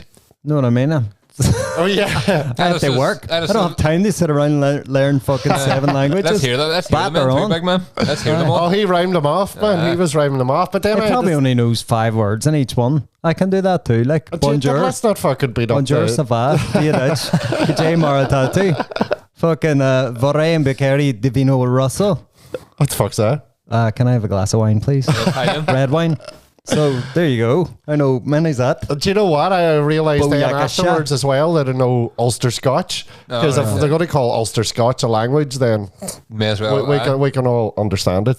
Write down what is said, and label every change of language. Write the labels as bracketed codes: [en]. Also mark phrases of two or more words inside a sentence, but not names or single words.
[en] Know what I mean? Oh yeah, I have to work. I don't have time to sit around and learn fucking 7 languages. Let's hear them. Let's hear them too, big man. Let's hear them all. Oh, he rhymed them off, man. He was rhyming them off. But then he probably only knows 5 words in each one. I can do that too. Like bonjour. Let's not fucking beat up. [fr] Bonjour, ça va? Diadich. Kajay Maratati. [it] Fucking vorrei un bicchiere di vino rosso. [en] What the fuck's that? Can I have a glass of wine, please? Red wine. So there you go. I know many's that. Do you know what? I realised then afterwards as well that I know Ulster Scotch, because if they're going to call Ulster Scotch a language, then may as well. We can all understand it.